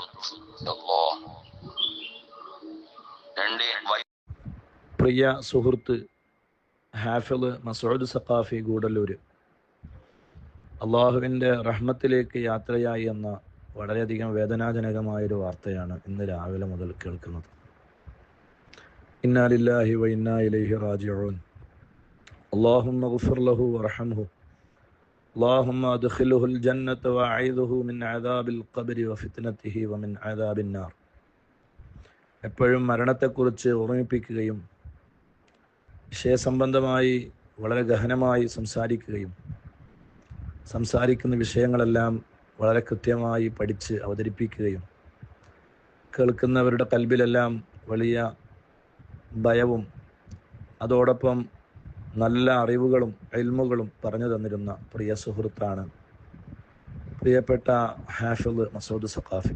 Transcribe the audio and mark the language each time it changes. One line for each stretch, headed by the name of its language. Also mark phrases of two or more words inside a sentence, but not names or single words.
Malayalam: പ്രിയ സുഹൃത്ത് ഹാഫിദ് മസ്ഊദ് സഖാഫി ഗൂഡല്ലൂര് അള്ളാഹുവിൻ്റെ റഹ്മത്തിലേക്ക് യാത്രയായി എന്ന വളരെയധികം വേദനാജനകമായൊരു വാർത്തയാണ് ഇന്ന് രാവിലെ മുതൽ കേൾക്കുന്നത്.
Arabic: إنا لله وإنا إليه راجعون. اللهم اغفر له وارحمه اللهم ادخله الجنة واعذه من عذاب القبر وفتنته ومن عذاب النار.
Malayalam: എപ്പോഴും മരണത്തെക്കുറിച്ച് ഓർമ്മിപ്പിക്കുകയും വിഷയസംബന്ധമായി വളരെ ഗഹനമായി സംസാരിക്കുന്ന വിഷയങ്ങളെല്ലാം വളരെ കൃത്യമായി പഠിച്ച് അവതരിപ്പിക്കുകയും കേൾക്കുന്നവരുടെ കൽബിലെല്ലാം വലിയ ഭയവും അതോടൊപ്പം നല്ല അറിവുകളും ഇൽമുകളും പറഞ്ഞു തന്നിരുന്ന പ്രിയ സുഹൃത്താണ് പ്രിയപ്പെട്ട ഹാഫിദ് മസ്ഊദ് സഖാഫി.